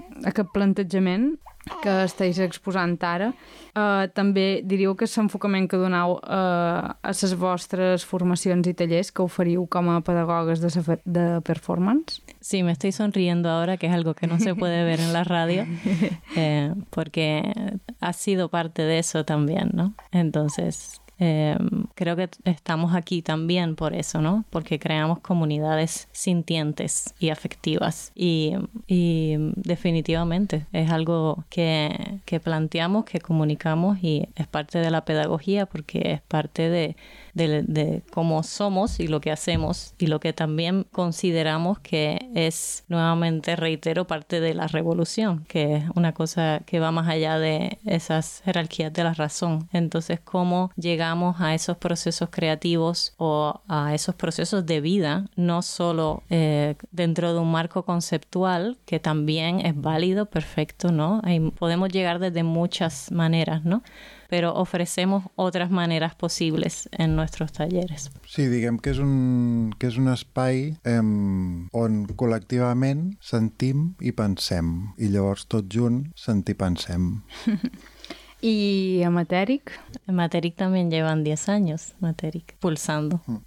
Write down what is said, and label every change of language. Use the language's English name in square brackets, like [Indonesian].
[Catalan] Aquest plantejament que estàs exposant ara, també diríeu que és l'enfocament que donau a les vostres formacions i tallers que oferiu com a pedagogues de performance? [Spanish] Sí, me estoy sonriendo ahora, que es algo que no se puede ver en la radio, porque ha sido parte de eso también, ¿no? Entonces... creo que estamos aquí también por eso, ¿no? Porque creamos comunidades sintientes y afectivas. Y definitivamente es algo que planteamos, que comunicamos y es parte de la pedagogía porque es parte de cómo somos y lo que hacemos y lo que también consideramos que es, nuevamente reitero, parte de la revolución, que es una cosa que va más allá de esas jerarquías de la razón. Entonces, cómo llegamos a esos procesos creativos o a esos procesos de vida, no solo dentro de un marco conceptual, que también es válido, perfecto, ¿no? Y podemos llegar desde muchas maneras, ¿no? Pero ofrecemos otras maneres posibles en nuestros talleres. [Catalan] Sí, diguem que és un espai on col·lectivament sentim i pensem, i llavors tot junt sentir pensem. [Spanish] ¿Y Matèric? Matèric también llevan 10 años, Matèric, pulsando.